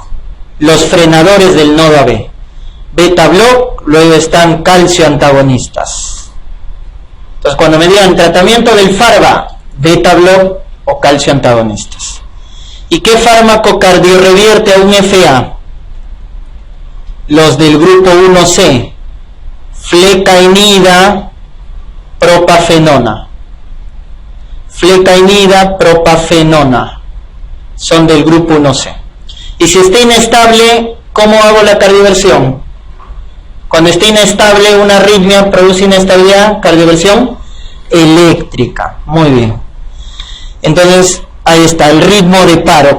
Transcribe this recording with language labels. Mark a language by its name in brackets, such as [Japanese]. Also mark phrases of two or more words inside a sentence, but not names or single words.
[Spanish] Los frenadores del nodo AB. Beta block, luego están calcio antagonistas. Entonces cuando me digan tratamiento del FARVA, beta block o calcio antagonistas. ¿Y qué fármaco cardiorevierte a un FA? Los del grupo 1C. Flecainida, propafenona. Flecainida, propafenona. Son del grupo 1C. Y si está inestable, ¿cómo hago la cardioversión? Cuando está inestable, una arritmia produce inestabilidad, cardioversión eléctrica. Muy bien. Entonces, ahí está, el ritmo de paro.